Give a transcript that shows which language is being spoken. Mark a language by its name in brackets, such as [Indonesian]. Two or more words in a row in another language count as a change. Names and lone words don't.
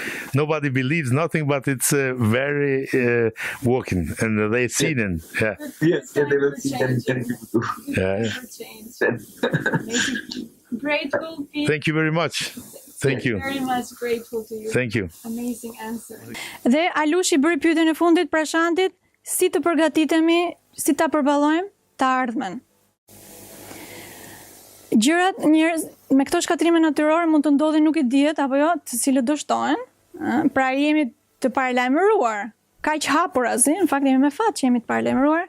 [English] Nobody believes nothing, but it's very woken, and they've seen it. Yeah. Yes, they will see then people do. Yeah. Grateful. Thank you very much. Thank you. Very much grateful to you. Thank you. Amazing answer. [Albanian] Dhe Alush I bëri pyetjen e fundit Prashantit, si të përgatitemi, si ta përballojmë të ardhmen. Gjërat njerëz me këto shkatrime natyrore mund të ndodhin nuk I dihet apo jo, të cilët do shtohen. Pra jemi të paralajmëruar. Kaq hapur azi, në fakt jemi me fat që jemi të paralajmëruar.